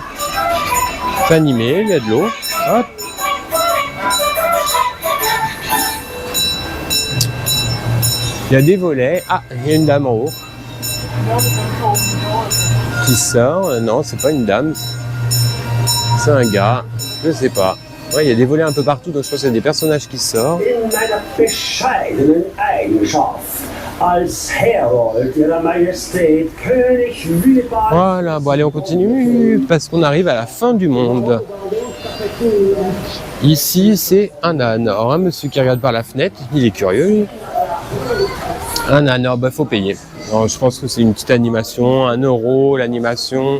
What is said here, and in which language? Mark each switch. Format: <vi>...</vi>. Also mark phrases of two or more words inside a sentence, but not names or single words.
<fr>C'est animé, il y a de l'eau. Hop. Il y a des volets. Ah, il y a une dame en haut. Qui sort. Non, c'est pas une dame. C'est un gars. Je sais pas. Ouais, il y a des volets un peu partout, donc je pense qu'il y a des personnages qui sortent.</fr> <de>In meiner bescheidenen Eigenschaft als Herold ihrer Majestät König Willibald.</de> <fr>Voilà, bon allez on continue parce qu'on arrive à la fin du monde. Ici c'est un âne. Alors un monsieur qui regarde par la fenêtre, il est curieux. Lui. Un âne, alors bah faut payer. Alors, je pense que c'est une petite animation, 1 euro l'animation.</fr>